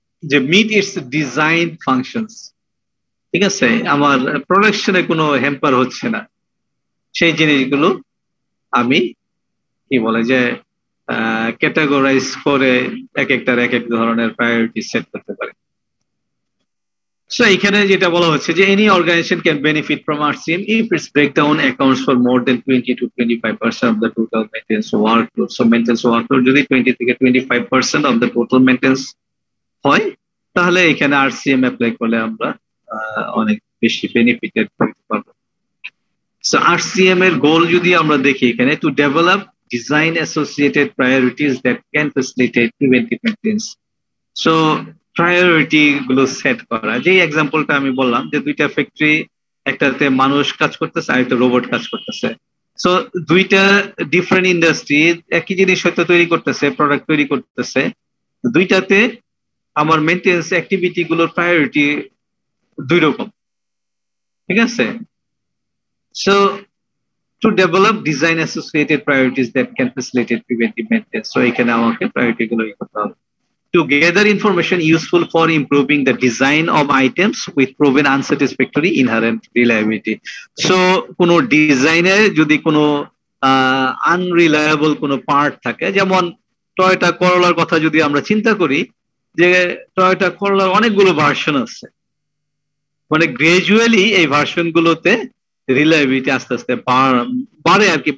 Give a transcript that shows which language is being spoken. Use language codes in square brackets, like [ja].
[bn] যে meet it's design functions, ঠিক আছে, আমার প্রোডাকশনে কোনো হ্যাম্পার হচ্ছে না, সেই জিনিসগুলো আমি কি বলে যে ক্যাটাগরাইজ করে এক একটার এক এক ধরনের প্রায়োরিটি সেট করতে পারি। [en] So [bn] এখানে যেটা বলা হচ্ছে যে [en] any organization can benefit from RCM if its breakdown accounts for more than 20 to 25% of the total maintenance workload. [bn] So maintenance workload যদি 20 থেকে 25% [en] of the total maintenance [bn] হয়, তাহলে এখানে RCM অ্যাপ্লাই করলে আমরা অনেক বেশি বেনিফিটেড হতে পারবো। [en] So RCM [bn] এর গোল যদি আমরা দেখি এখানে, [en] to develop design associated priorities that can facilitate preventive maintenance. [bn] So priority গুলো সেট করা, যে এক্সাম্পলটা আমি বললাম যে দুইটা ফ্যাক্টরি, একটাতে মানুষ কাজ করতেছে আর একটা রোবট কাজ করতেছে, সো দুইটা ডিফারেন্ট ইন্ডাস্ট্রি একই জিনিস হয়তো তৈরি করতেছে, প্রোডাক্ট তৈরি করতেছে, দুইটাতে আমার মেইনটেন্স অ্যাক্টিভিটি গুলোর প্রায়োরিটি দুই রকম, ঠিক আছে। [en] so to develop design associated priorities that can facilitate preventive maintenance, so [bn] এখানে আমাকে প্রায়োরিটি গুলো করতে হবে। [en] To gather information useful for improving the design of items with proven unsatisfactory inherent reliability. [bn] So কোনো ডিজাইনে যদি কোনো আনরিলায়েবল কোনো পার্ট থাকে, যেমন টয়োটা করোলার কথা যদি আমরা চিন্তা করি, যে টয়োটা করোলার অনেকগুলো ভার্সন আছে, মানে গ্রাজুয়ালি এই ভার্সন গুলোতে রিলায়েবিলিটি আস্তে আস্তে বাড়ে আর কি।